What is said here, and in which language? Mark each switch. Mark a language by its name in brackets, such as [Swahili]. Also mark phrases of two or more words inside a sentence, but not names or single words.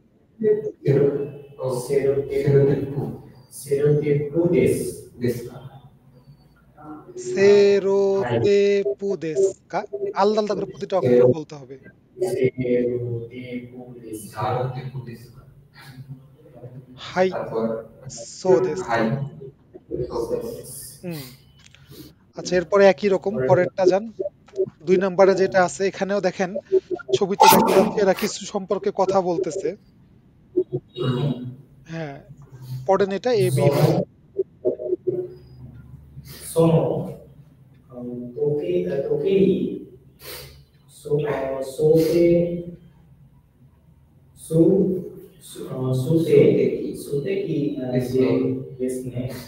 [Japanese] セロテップですか？セロテープですか? [Bangla] আলাদা আলাদা করে প্রতিটা অক্ষর বলতে হবে। [Japanese] はい、そうです. [Bangla] আচ্ছা, এরপরে একই রকম পরেরটা যান। ২ নাম্বারে যেটা আছে এখানেও দেখেন ছবিতে দেখা যাচ্ছে এরা কিছু সম্পর্কে কথা বলতেছে। হ্যাঁ, পড়েন এটা এ বি মিলে। [Japanese] その時計、時計に、素敵ですね。